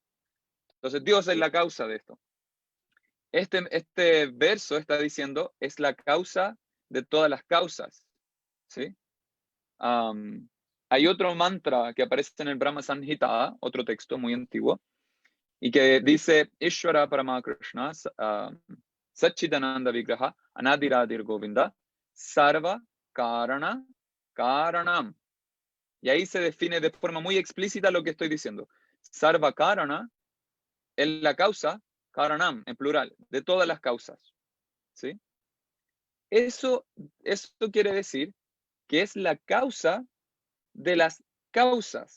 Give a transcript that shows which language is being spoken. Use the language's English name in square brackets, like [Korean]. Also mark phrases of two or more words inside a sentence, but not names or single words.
[Spanish] Entonces, Dios es la causa de esto. Este verso está diciendo, es la causa de todas las causas. ¿Sí? Hay otro mantra que aparece en el Brahma Samhita, otro texto muy antiguo, y que dice, [Sanskrit] Ishvara Paramakrishna, Satchidananda Vigraha, Anadiradir Govinda, Sarva Karana Karanam. [Spanish] Y ahí se define de forma muy explícita lo que estoy diciendo. [Sanskrit] Sarva Karana [Spanish] es la causa, Karanam, en plural, de todas las causas. ¿Sí? Eso quiere decir que es la causa de las causas.